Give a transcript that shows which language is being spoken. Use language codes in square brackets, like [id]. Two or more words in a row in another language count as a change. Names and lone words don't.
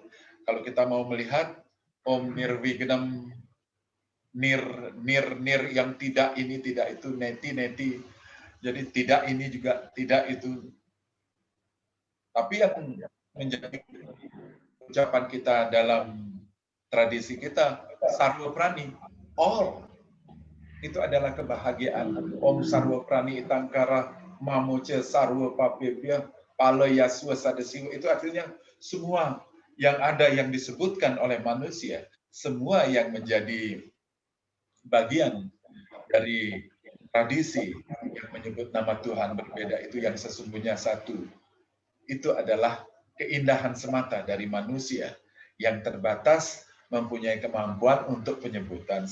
[id] Kalau kita mau melihat [sa] Om Nirvignam, [id] nir yang tidak ini tidak itu, neti, jadi tidak ini juga tidak itu. Tapi yang menjadi ucapan kita dalam tradisi kita, [sa] Sarwa Prani, [id] all itu adalah kebahagiaan. [sa] Om Sarwa Prani Itangkara Mamoce Sarwa Papebya Palaya Suasadesiwa, [id] itu artinya semua yang ada yang disebutkan oleh manusia, semua yang menjadi bagian dari tradisi yang menyebut nama Tuhan berbeda itu yang sesungguhnya satu. Itu adalah keindahan semata dari manusia yang terbatas mempunyai kemampuan untuk penyebutan.